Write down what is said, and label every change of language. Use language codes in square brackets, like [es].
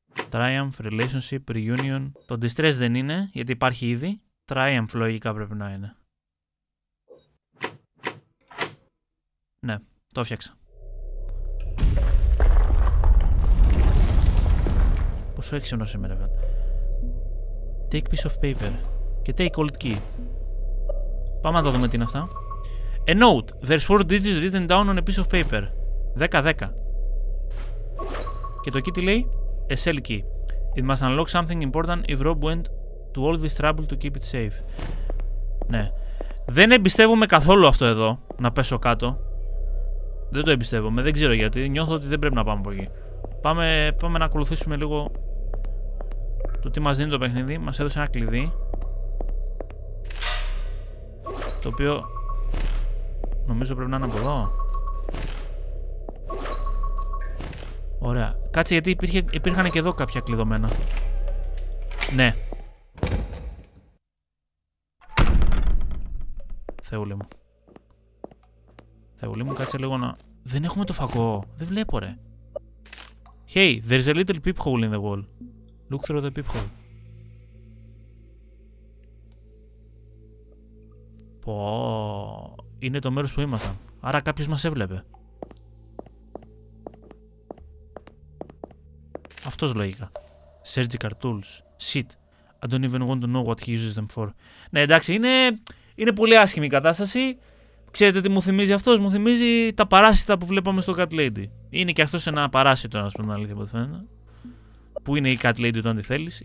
[en] Triumph, relationship, reunion. [el] Το distress δεν είναι, γιατί υπάρχει ήδη. Triumph λογικά πρέπει να είναι. Ναι, το έφτιαξα. Πόσο έξυπνος είμαι, ρε. [en] Take piece of paper. Και take old key. [el] Πάμε να το δούμε τι είναι αυτά. [en] A note. There's 4 digits written down on a piece of paper. 10-10. [el] Και το key τι λέει? [en] A cell key. It must unlock something important if Rob went to all this trouble to keep it safe. [el] Ναι. Δεν εμπιστεύομαι καθόλου αυτό εδώ. Να πέσω κάτω. Δεν το εμπιστεύομαι. Δεν ξέρω γιατί. Νιώθω ότι δεν πρέπει να πάμε από εκεί. Πάμε να ακολουθήσουμε λίγο το τι μας δίνει το παιχνίδι. Μας έδωσε ένα κλειδί. Το οποίο νομίζω πρέπει να είναι από εδώ. Ωραία. Κάτσε γιατί υπήρχαν και εδώ κάποια κλειδωμένα. Ναι. Θεούλη μου. Θεούλη μου, κάτσε λίγο να... Δεν έχουμε το φακό. Δεν βλέπω, ρε. [en] Hey, there's a little peephole in the wall. Look through the peephole. [el] Πω... Είναι το μέρος που ήμασταν. Άρα κάποιος μας έβλεπε. Αυτός λογικά. [en] Surgical tools. Shit. I don't even want to know what he uses them for. [el] Ναι, εντάξει, είναι πολύ άσχημη η κατάσταση. Ξέρετε τι μου θυμίζει αυτός? Μου θυμίζει τα παράσιτα που βλέπαμε στο Cat Lady. Είναι και αυτός ένα παράσιτο, να σου πω την αλήθεια, από ό,τι φαίνεται. Πού είναι η Cat Lady όταν τη θέλεις?